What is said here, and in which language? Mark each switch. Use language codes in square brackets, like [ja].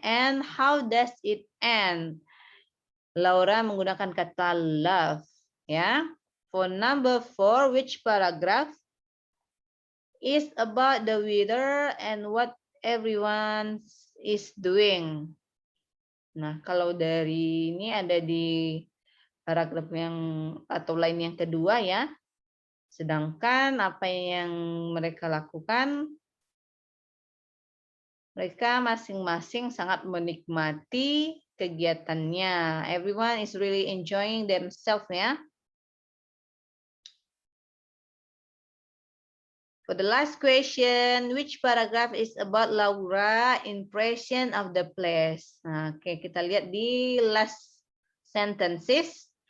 [en] And how does it end? Laura [id] menggunakan kata love. [en] Ya. For number 4, which paragraph is about the weather and what everyone is doing. [id] Nah, kalau dari ini ada di paragraf yang atau lain yang kedua ya. Sedangkan apa yang mereka lakukan, mereka masing-masing sangat menikmati kegiatannya. [en] Everyone is really enjoying themselves ya. For the last question, which paragraph is about Laura impression of the place? [id] Nah, oke, kita lihat di [en] last sentences.